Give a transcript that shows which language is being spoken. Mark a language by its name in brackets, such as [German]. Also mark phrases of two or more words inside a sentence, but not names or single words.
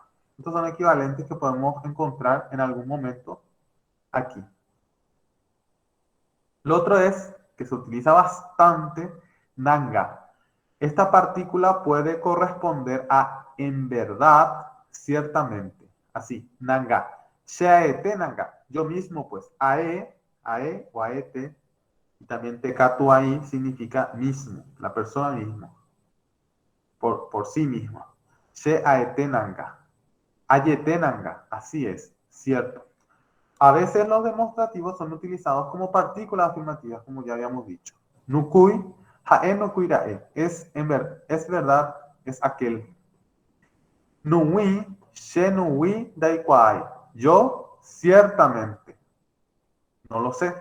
[Spanish] Estos son equivalentes que podemos encontrar en algún momento aquí. Lo otro es que se utiliza bastante nanga. Esta partícula puede corresponder a en verdad, ciertamente. Así, [Guarani] nanga. Sheaete nanga. [Spanish] Yo mismo, pues, [Guarani] ae o aete. [Spanish] Y también tekatu ahí significa mismo, la persona misma, por sí misma. [Guarani] Sheaete nanga. Ayete nanga. [Spanish] Así es, cierto. A veces los demostrativos son utilizados como partículas afirmativas, como ya habíamos dicho. [Guarani] Nukui, hae nukuirae, [Spanish] es verdad, es aquel. [Guarani] Nui, she nui daikwai, [Spanish] yo ciertamente, no lo sé.